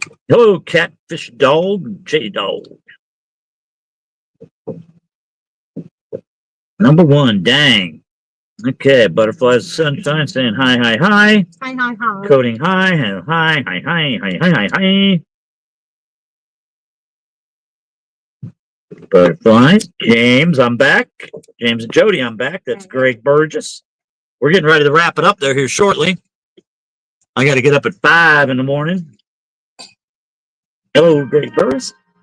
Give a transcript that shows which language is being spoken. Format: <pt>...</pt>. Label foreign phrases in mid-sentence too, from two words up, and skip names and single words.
<en>Hello, Catfish Dog, J Dog. Number one, dang. Okay, butterflies, sunshine, saying hi, hi, hi. Hi, hi, hi. Coding hi, hi, hi, hi, hi, hi, hi, hi. Butterflies, James, I'm back. James and Jody, I'm back. That's Greg Burgess. We're getting ready to wrap it up there here shortly. I got to get up at 5 in the morning. Hello, Greg Burgess.</en>